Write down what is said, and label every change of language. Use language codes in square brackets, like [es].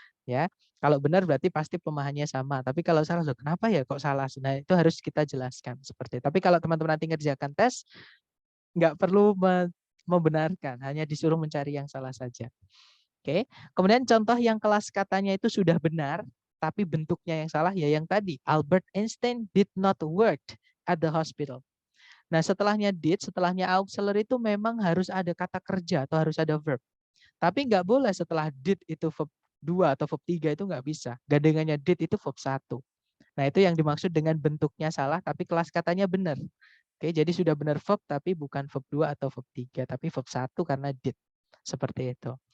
[id] Ya, kalau benar berarti pasti pemahamannya sama. Tapi kalau salah loh, kenapa ya kok salah? Nah, itu harus kita jelaskan seperti itu. Tapi kalau teman-teman nanti ngerjakan tes, nggak perlu membenarkan, hanya disuruh mencari yang salah saja. Oke. Kemudian contoh yang kelas katanya itu sudah benar, tapi bentuknya yang salah ya yang tadi. [en] Albert Einstein did not work at the hospital. [id] Nah, setelahnya did, setelahnya auxiliary itu memang harus ada kata kerja atau harus ada verb. Tapi nggak boleh setelah did itu verb 2 atau verb 3 itu nggak bisa. Gandengannya did itu verb 1. Nah, itu yang dimaksud dengan bentuknya salah tapi kelas katanya benar. Oke, jadi sudah benar verb tapi bukan verb 2 atau verb 3, tapi verb 1 karena did. Seperti itu.